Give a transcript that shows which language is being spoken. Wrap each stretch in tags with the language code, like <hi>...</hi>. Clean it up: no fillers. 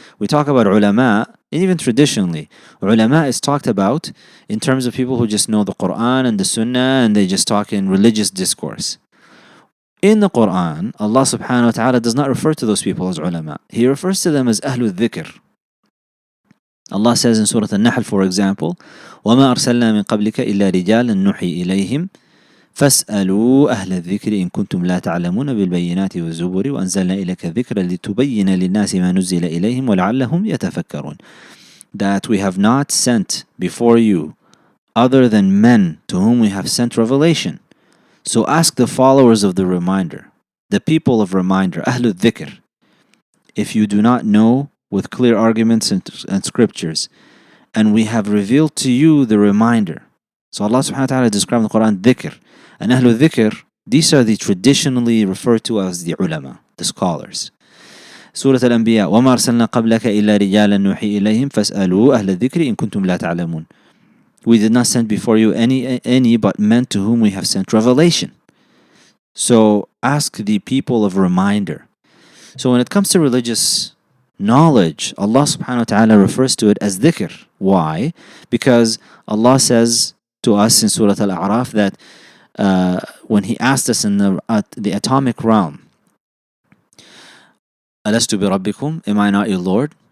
<en>We talk about ulama, even traditionally. Ulama is talked about in terms of people who just know the Quran and the Sunnah, and they just talk in religious discourse. In the Quran, Allah subhanahu wa ta'ala does not refer to those people as ulama. He refers to them as ahlul dhikr.</en> <ar>Allah says in Surah An-Nahl, for example, وَمَا أَرْسَلْنَا مِن قَبْلِكَ إِلَّا رِجَالًا نُحِي إِلَيْهِمْ فَاسْأَلُوا أَهْلَ الذِّكْرِ إِن كُنتُمْ لَا تَعْلَمُونَ بِالْبَيِّنَاتِ وَالزُّبُرِ وَأَنزَلْنَا إِلَيْكَ الذِّكْرَ لِتُبَيِّنَ لِلنَّاسِ مَا نُزِّلَ إِلَيْهِمْ وَلَعَلَّهُمْ يَتَفَكَّرُونَ.</ar> <en>That we have not sent before you other than men to whom we have sent revelation. So ask the followers of the reminder, the people of reminder, Ahlul Dhikr, if you do not know with clear arguments and scriptures, and we have revealed to you the reminder. So Allah subhanahu wa ta'ala described in the Quran dhikr, and Ahlul Dhikr These are the traditionally referred to as the ulama, the scholars.</en> <ar>Surah Al-Anbiya, وَمَا أَرْسَلْنَا قَبْلَكَ إِلَّا رِجَالًا نُوحِي إِلَيْهِمْ فَاسْأَلُوا أَهْلَ الذِّكْرِ إِن كُنتُمْ لَا تَعْلَمُونَ.</ar> <en>We did not send before you any but men to whom we have sent revelation. So ask the people of reminder. So when it comes to religious knowledge, Allah subhanahu wa ta'ala refers to it as dhikr. Why? Because Allah says to us in Surah Al-A'raf that when He asked us in the atomic realm,</en> <ar>أَلَسْتُ بِرَبِّكُمْ,</ar> <en>am I not your Lord?</en>